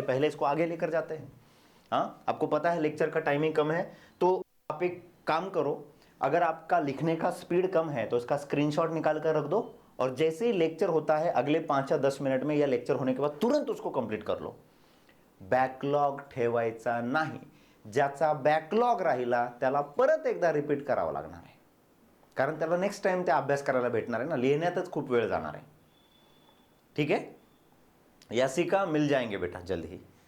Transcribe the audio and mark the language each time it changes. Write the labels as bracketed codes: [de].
[hi] पहले इसको आगे लेकर जाते हैं. हाँ, आपको पता है लेक्चर का टाइमिंग कम है, तो आप एक काम करो, अगर आपका लिखने का स्पीड कम है तो इसका स्क्रीनशॉट निकाल कर रख दो, और जैसे ही लेक्चर होता है अगले 5 या 10 मिनट में, या लेक्चर होने के बाद तुरंत उसको कंप्लीट कर लो. [mr] बॅकलॉग ठेवायचा नाही. ज्याचा बॅकलॉग राहिला त्याला परत एकदा रिपीट करावं लागणार आहे, कारण त्याला नेक्स्ट टाइम त्या अभ्यास करायला भेटणार आहे ना. लिहिण्यातच खूप वेळ जाणार आहे. [hi] ठीक है, यासिका मिल जाएंगे बेटा जल्द ही.